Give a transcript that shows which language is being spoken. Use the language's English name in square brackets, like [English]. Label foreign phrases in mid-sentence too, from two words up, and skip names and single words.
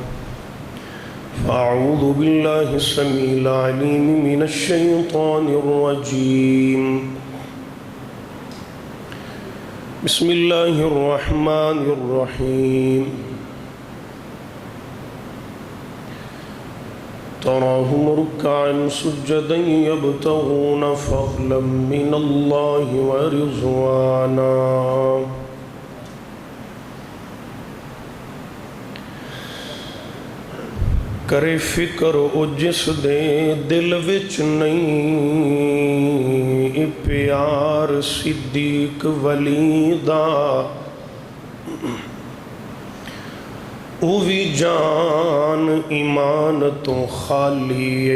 [Arabic] فأعوذ بالله السميع العليم من الشيطان الرجيم بسم الله الرحمن الرحيم تراهم ركعا سجدا يبتغون فضلا من الله ورضوانا [Punjabi] کرے فکر او جس دے دل وچ نہیں پیار صدیق ولی دا او وی جان ایمان تو خالی